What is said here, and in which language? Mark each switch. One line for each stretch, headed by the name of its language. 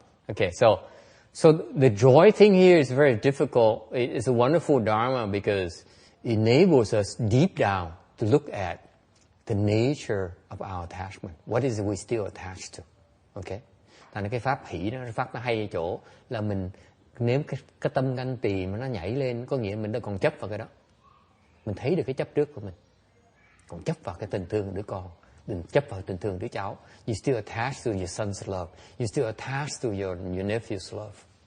English: Okay, so the joy thing here is very difficult. It's a wonderful dharma because it enables us deep down to look at the nature of our attachment. What is it we still attached to? Okay.
Vietnamese: Thành cái pháp hỷ đó, pháp nó hay ở chỗ là mình nếu cái tâm ganh tỳ mà nó nhảy lên, có nghĩa mình đã còn chấp vào cái đó. Mình thấy được cái chấp trước của mình. Còn chấp vào cái tình thương đứa con, đừng chấp vào tình thương đứa cháu.
English: You still attached to your son's love. You still attached to your nephew's love.